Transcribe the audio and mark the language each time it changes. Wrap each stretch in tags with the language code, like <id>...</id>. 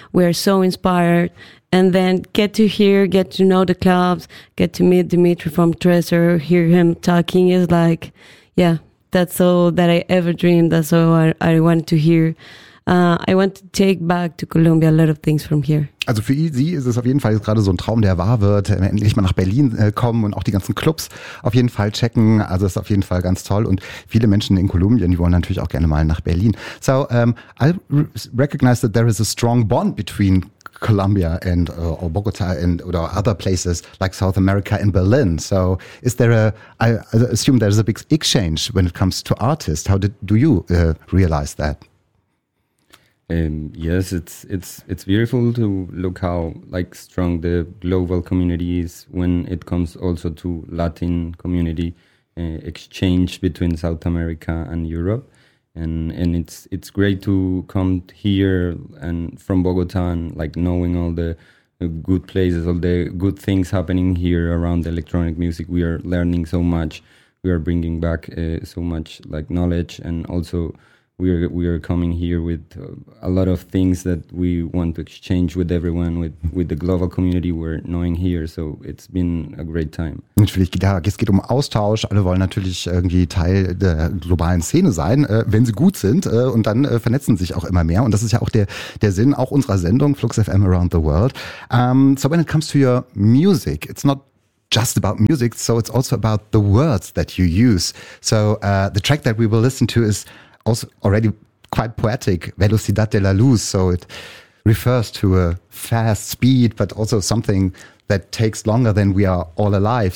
<en>We are so inspired. And then get to hear, get to know the clubs, get to meet Dimitri from Treasure, hear him talking. It's like, yeah, that's all that I ever dreamed. That's all I wanted to hear. I want to take back to Colombia a lot of things from here.</en> <de>Also für sie ist es auf jeden Fall jetzt gerade so ein Traum, der wahr wird. Endlich mal nach Berlin kommen und auch die ganzen Clubs auf jeden Fall checken. Also ist auf jeden Fall ganz toll. Und viele Menschen in Kolumbien, die wollen natürlich auch gerne mal nach Berlin.</de> <en>So, I recognize that there is a strong bond between Colombia and or Bogota and or other places like South America and Berlin. So is there a, I assume there's a big exchange when it comes to artists. How do you realize that? Yes, it's beautiful to look how like strong the global community is when it comes also to Latin community exchange between South America and Europe, and it's great to come here and from Bogota and like knowing all the good places, all the good things happening here around the electronic music. We are learning so much, we are bringing back so much like knowledge, and also We are coming here with a lot of things that we want to exchange with everyone, with the global community we're knowing here. So it's been a great time.</en> <de>Natürlich, ja, es geht um Austausch. Alle wollen natürlich irgendwie Teil der globalen Szene sein, wenn sie gut sind. Und dann vernetzen sich auch immer mehr. Und das ist ja auch der Sinn auch unserer Sendung, Flux FM Around the World.</de> <en>So when it comes to your music, it's not just about music. So it's also about the words that you use. So the track that we will listen to is also already quite poetic, Velocidad de la Luz. So it refers to a fast speed, but also something that takes longer than we are all alive.</en>